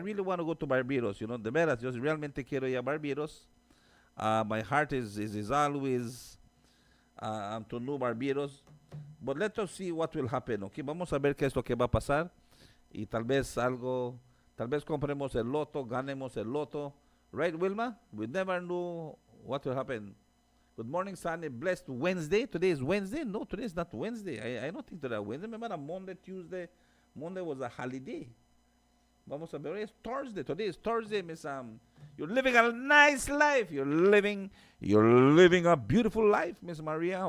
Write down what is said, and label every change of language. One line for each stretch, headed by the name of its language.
English: I really want to go to Barbados, you know,
Spanish: de veras, yo realmente quiero ir a Barbados.
English: My heart is always to know Barbados. But let us see what will happen, okay?
Spanish: Vamos a ver qué es lo que va a pasar. Y tal vez compremos el loto, ganemos el loto.
English: Right, Wilma? We never know what will happen. Good morning, Sunny. Blessed Wednesday. Today is Wednesday? No, today is not Wednesday. I don't think today is Wednesday. Remember Monday, Tuesday. Monday was a holiday.
Spanish: Vamos a ver.
English: It's Thursday. Today is Thursday, Miss. You're living a nice life. You're living a beautiful life, Miss Maria.